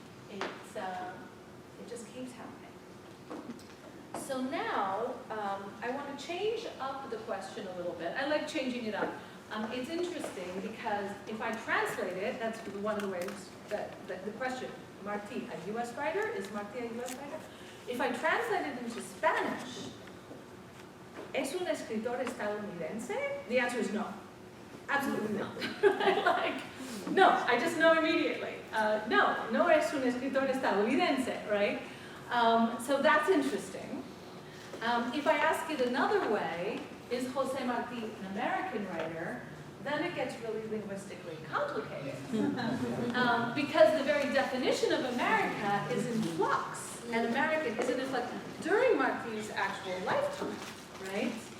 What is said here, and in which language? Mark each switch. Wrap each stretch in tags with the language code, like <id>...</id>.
<en>It just keeps happening. So now, I want to change up the question a little bit. I like changing it up. It's interesting because if I translate it, that's one of the ways that the question, Martí, a U.S. writer? Is Martí a U.S. writer? If I translate it into Spanish,</en> <es>¿es un escritor estadounidense?</es> <en>The answer is no. Absolutely not. Like, no, I just know immediately.</en> <es>No es un escritor estadounidense,</es> <en>right? So that's interesting. If I ask it another way, is José Martí an American writer? Then it gets really linguistically complicated. Because the very definition of America is in flux, and American is in flux during Martí's actual lifetime, right?</en>